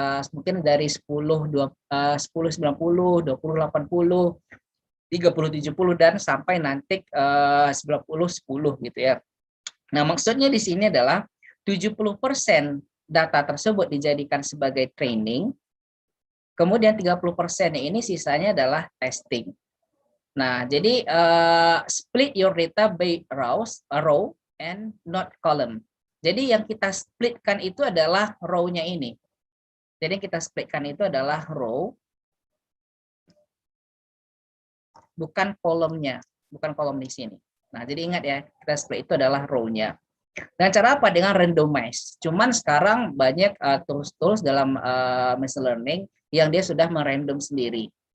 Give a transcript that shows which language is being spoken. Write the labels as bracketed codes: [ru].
[id] Mungkin dari 10-90, 20-80, 30-70 dan sampai nanti 90-10 gitu ya. Nah, maksudnya di sini adalah 70% data tersebut dijadikan sebagai training, kemudian 30% ini sisanya adalah testing. Nah, jadi [en] split your data by row and not column. [id] Jadi yang kita splitkan itu adalah row-nya ini. Jadi yang kita splitkan itu adalah row, bukan kolomnya, bukan kolom di sini. Nah, jadi ingat ya, kita split itu adalah row-nya. Dengan cara apa? Dengan randomize. Cuman sekarang banyak tools-tools dalam machine learning yang dia sudah merandom sendiri.